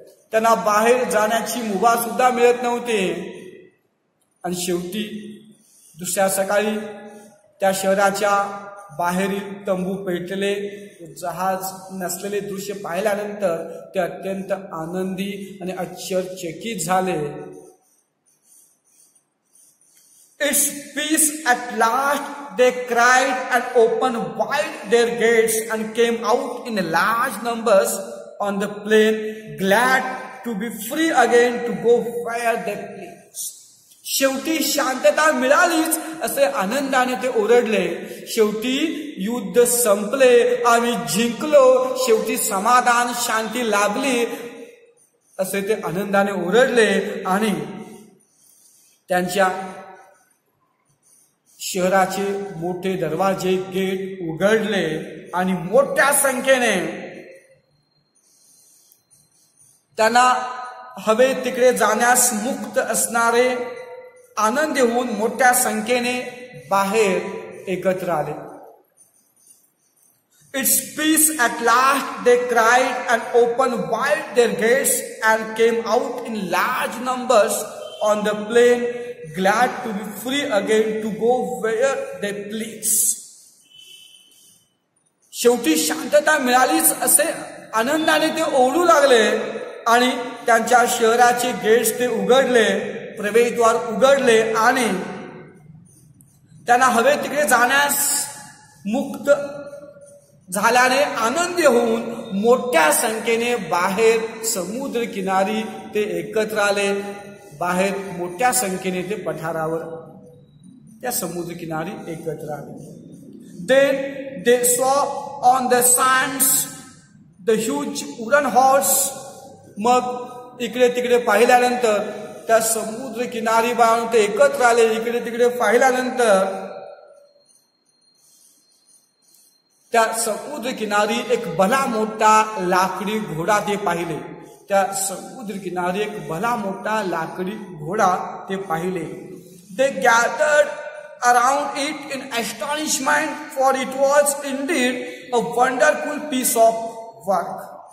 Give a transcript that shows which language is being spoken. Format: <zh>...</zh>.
<mr>त्यांना बाहेर जाण्याची मुभा सुद्धा मिळत नव्हती. आणि शेवटी दुसऱ्या सकाळी त्या शहराच्या बाहेरील तंबू पेटले. जहाज नसलेले दृश्य पाहिल्यानंतर ते अत्यंत आनंदी आणि आश्चर्यचकित झाले.</mr> <en>It's peace at last, they cried and opened wide their gates and came out in large numbers on the plain, glad to be free again to go where they pleased.</en> <mr>शेवटी शांतता मिळालीच असे आनंदाने ते ओरडले. शेवटी युद्ध संपले, आम्ही जिंकलो, शेवटी समाधान शांती लाभली असे ते आनंदाने ओरडले. आणि त्यांच्या शहराचे मोठे दरवाजे गेट उघडले आणि मोठ्या संख्येने त्यांना हवे तिकडे जाण्यास मुक्त असणारे आनंदी होऊन मोठ्या संख्येने बाहेर एकत्र आले.</mr> <en>It's peace at last, they cried and opened wide their gates and came out in large numbers on the plain, glad to be free again to go where they please.</en> <mr>शेवटी शांतता मिळालीच असे आनंदाने ते ओरडू लागले आणि त्यांच्या शहराचे गेट्स ते उघडले, प्रवेशद्वार उघडले आणि त्यांना हवे तिकडे जाण्यास मुक्त झाल्याने आनंदी होऊन मोठ्या संख्येने बाहेर समुद्र किनारी ते एकत्र आले. बाहेर मोठ्या संख्येने ते पठारावर त्या समुद्र किनारी एकत्र आले.</mr> <en>Then they saw on the sands the huge wooden horse.</en> <mr>मग इकडे तिकडे पाहिल्यानंतर त्या समुद्र किनारी बाळून ते एकत्र आले. इकडे तिकडे पाहिल्यानंतर त्या समुद्र किनारी एक भला मोठा लाकडी घोडा ते पाहिले. त्या समुद्र किनारी एक भला मोठा लाकडी घोडा ते पाहिले.</mr> <en>They gathered around it in astonishment, for it was indeed a wonderful piece of work.</en>